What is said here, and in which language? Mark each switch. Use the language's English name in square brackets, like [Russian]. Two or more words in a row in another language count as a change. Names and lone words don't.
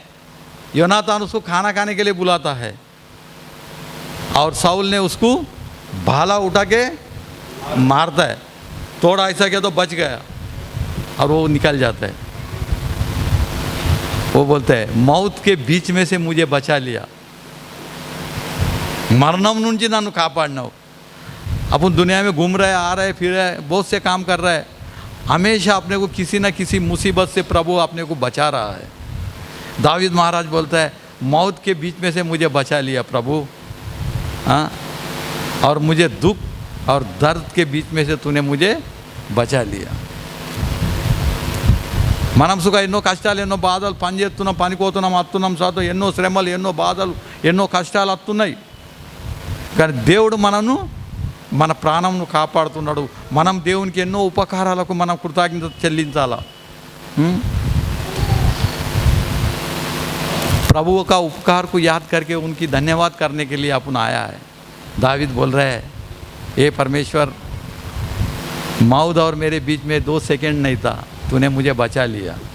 [Hindi] योनातान उसको खाना खाने के लिए बुलाता है और साउल ने उसको भाला उठा के मारता है. थोड़ा ऐसा किया तो बच गया और वो निकल जाता है. वो बोलते हैं, मौत के बीच में से मुझे बचा लिया. [Telugu] मरणम నుంచి నన్ను కాపాడినావు. [Hindi] अपन दुनिया में घूम रहे, आ रहे, फिर रहे, बहुत से काम कर रहे हैं. हमेशा अपने को किसी न किसी मुसीबत से प्रभु अपने को बचा रहा है. दावीद महाराज बोलता है, मौत के बीच में से मुझे बचा लिया प्रभु, और मुझे दुख और दर्द के बीच में से तूने मुझे बचा लिया. [Telugu] మనం సుఖ ఎన్నో కష్టాలు, ఎన్నో బాధలు, పని చేస్తున్నాం, పనిపోతున్నాం, వస్తున్నాం, చదువు, ఎన్నో శ్రమలు, ఎన్నో బాధలు, ఎన్నో కష్టాలు వస్తున్నాయి. కానీ దేవుడు మనను, మన ప్రాణంను కాపాడుతున్నాడు. మనం దేవునికి ఎన్నో ఉపకారాలకు మనం కృతజ్ఞత చెల్లించాలా. [Hindi] प्रभु का उपकार को याद करके उनकी धन्यवाद करने के लिए अपन आया है. दावीद बोल रहे हैं, ये परमेश्वर, मौत और मेरे बीच में 2 सेकंड नहीं था, तूने मुझे बचा लिया.